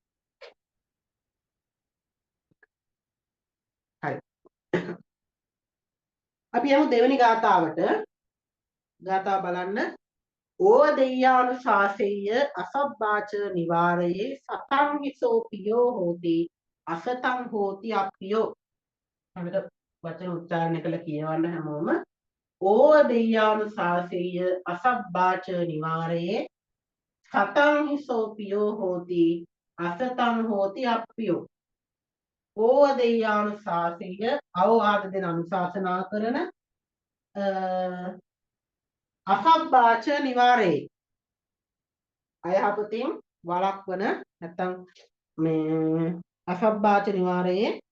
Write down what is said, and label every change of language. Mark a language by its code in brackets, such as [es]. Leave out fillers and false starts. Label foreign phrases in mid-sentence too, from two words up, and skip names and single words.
[si] හරි. අපි යමු දෙවෙනි ගාථාවට. ගාථා බලන්න. [pi] ඕව දෙය්‍යානුශාසෙය්‍ය අසබ්බාච නිවාරයේ සතං හිසෝ පියෝ හෝති අසතං හෝති අප්පියෝ. [si] අපිට වචන උච්චාරණය කළ කියවන්න හැමෝම [pi] ඕව දෙය්‍යානුශාසෙය්‍ය අසබ්බාච නිවාරයේ සතං හිසෝ පියෝ හෝති අසතං හෝති අප්පියෝ. ඕව දෙය්‍යානුශාසෙය්‍ය [si] අවවාද දෙන අනුශාසනා කරන [pi] අසබ්බාච නිවාරේ [si] අයහපතින් වළක්වන නැත්නම් මේ [pi] අසබ්බාච නිවාරයේ